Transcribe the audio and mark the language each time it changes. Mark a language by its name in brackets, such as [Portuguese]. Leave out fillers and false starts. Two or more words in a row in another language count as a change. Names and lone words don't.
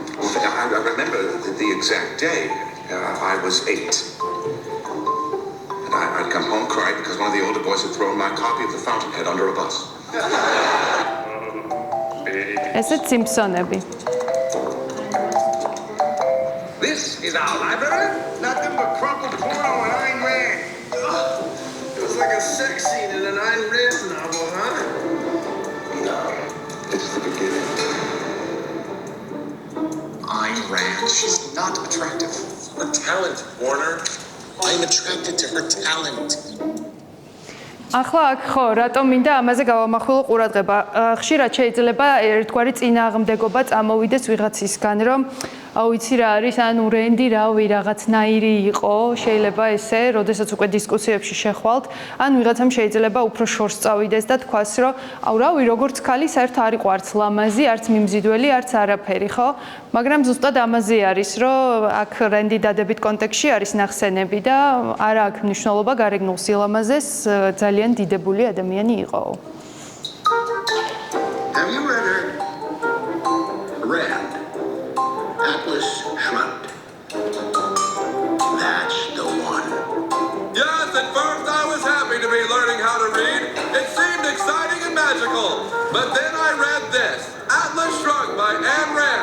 [English] I remember the exact day. I was 8. And I'd come home crying because one of the older boys had thrown my copy of The Fountainhead under a bus. [Georgian] ესეც სიმფსონები. [English] This is our library? Nothing but crumpled porno and Ayn Rand. It was like a sex scene in an Ayn Rand novel, huh? No, it's the beginning. Ayn Rand, she's not attractive. Her talent, Warner. I'm attracted to her talent. [Georgian] ახლა აქ ხო, რატომ მინდა ამაზე გავამახვილო ყურადღება? ხშირად შეიძლება ერთგვარი წინააღმდეგობა წამოვიდეს ვიღაცისგან, რომ აუ იცი რა არის, ანუ რენდი რავი რაღაცნაირი იყო, შეიძლება ესე, როდესაც უკვე დისკუსიებში შეხვალთ, ან ვიღაცამ შეიძლება უფრო შორს წავიდეს და თქვას, რომ აუ რავი, როგორც ქალი საერთოდ არ იყო არც ლამაზი, არც მიმზიდველი, არც არაფერი, ხო? მაგრამ ზუსტად ამაზე არის, რომ აქ რენდი დადებით კონტექსტში არის ნახსენები და არა აქვს მნიშვნელობა გარეგნულ სილამაზეს ძალიან დიდებული ადამიანი იყო. [English] Have you read her? Rand. Atlas Shrugged. That's the one. Yes, at first I was happy to be learning how to read. It seemed exciting and magical. But then I read this, Atlas Shrugged by Ayn Rand.